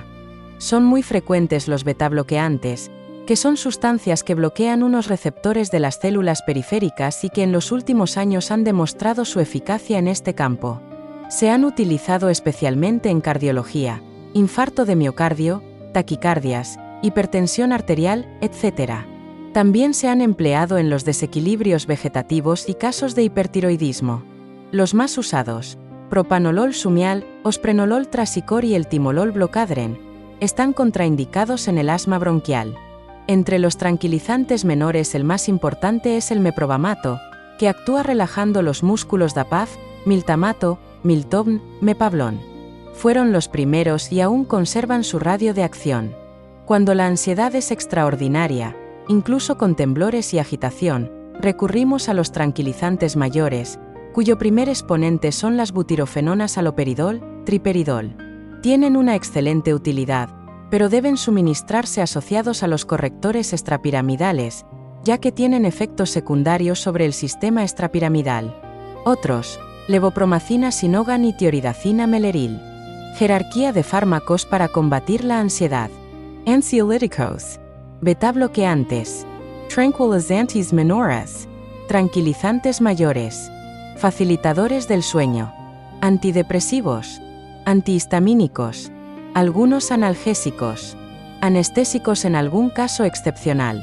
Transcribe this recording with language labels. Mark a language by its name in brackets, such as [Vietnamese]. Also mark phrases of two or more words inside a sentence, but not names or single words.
[Spanish] Son muy frecuentes los betabloqueantes, que son sustancias que bloquean unos receptores de las células periféricas y que en los últimos años han demostrado su eficacia en este campo. Se han utilizado especialmente en cardiología, infarto de miocardio, taquicardias, hipertensión arterial, etc. También se han empleado en los desequilibrios vegetativos y casos de hipertiroidismo. Los más usados, propanolol sumial, osprenolol trasicor y el timolol blocadren, están contraindicados en el asma bronquial. Entre los tranquilizantes menores el más importante es el meprobamato, que actúa relajando los músculos DAPAF, miltamato, miltobn, mepablón. Fueron los primeros y aún conservan su radio de acción. Cuando la ansiedad es extraordinaria, incluso con temblores y agitación, recurrimos a los tranquilizantes mayores, cuyo primer exponente son las butirofenonas haloperidol, triperidol. Tienen una excelente utilidad, pero deben suministrarse asociados a los correctores extrapiramidales, ya que tienen efectos secundarios sobre el sistema extrapiramidal. Otros: levopromacina, sinogan y tioridacina meleril. Jerarquía de fármacos para combatir la ansiedad. Ansiolíticos, beta-bloqueantes, tranquilizantes menores, tranquilizantes mayores, facilitadores del sueño, antidepresivos, antihistamínicos, algunos analgésicos, anestésicos en algún caso excepcional.